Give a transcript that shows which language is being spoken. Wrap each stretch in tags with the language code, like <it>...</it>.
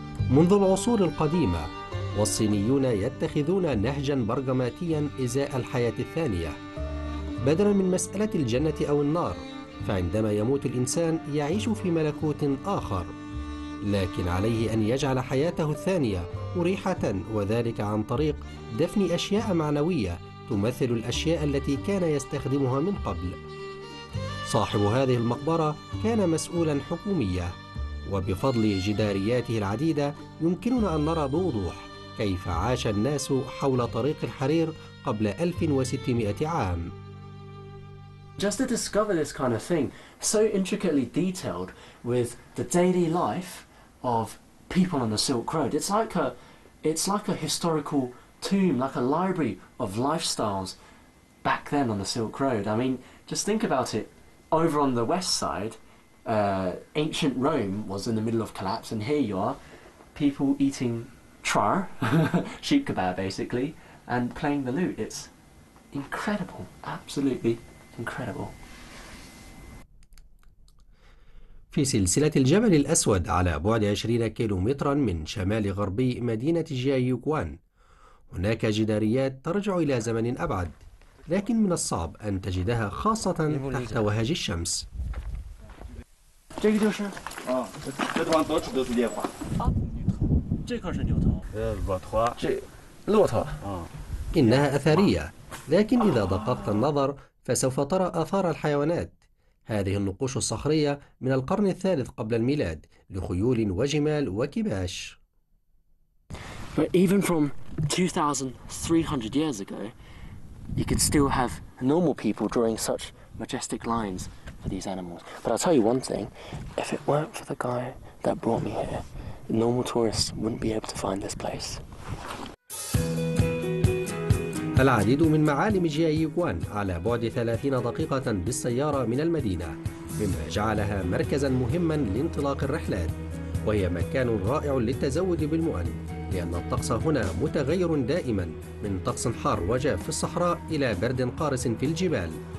<ar>منذ العصور القديمة والصينيون يتخذون نهجا برغماتيا إزاء الحياة الثانية بدلا من مسألة الجنة أو النار، فعندما يموت الإنسان يعيش في ملكوت آخر، لكن عليه أن يجعل حياته الثانية مريحة، وذلك عن طريق دفن أشياء معنوية تمثل الأشياء التي كان يستخدمها من قبل. صاحب هذه المقبرة كان مسؤولا حكوميا، وبفضل جدارياته العديدة يمكننا أن نرى بوضوح كيف عاش الناس حول طريق الحرير قبل 1600 عام.</ar> <en>Just to discover this kind of thing, so intricately detailed with the daily life of people on the Silk Road. It's like a historical tomb, like a library of lifestyles back then on the Silk Road. I mean, just think about it. Over on the west side, ancient Rome was in the middle of collapse, and here you are, people eating char, sheep kebab basically, and playing the lute. It's incredible, absolutely incredible.</en> <ar>في سلسلة الجبل الأسود على بعد 20 كيلومترا من شمال غربي مدينة جيايوقوان، هناك جداريات ترجع إلى زمن أبعد، لكن من الصعب أن تجدها خاصة تحت وهج الشمس. إنها أثرية، لكن إذا دققت النظر فسوف ترى آثار الحيوانات. هذه النقوش الصخرية من القرن الثالث قبل الميلاد لخيول وجمال وكباش.</ar> <en>But even from 2,300 years ago, you could still have normal people drawing such majestic lines for these animals. But I'll tell you one thing, if it weren't for the guy that brought me here, normal tourists wouldn't be able to find this place.</en> <ar>العديد من معالم جيايوقوان على بعد 30 دقيقة بالسيارة من المدينة، مما جعلها مركزا مهما لانطلاق الرحلات، وهي مكان رائع للتزود بالمؤن، لأن الطقس هنا متغير دائما من طقس حار وجاف في الصحراء إلى برد قارس في الجبال.</ar>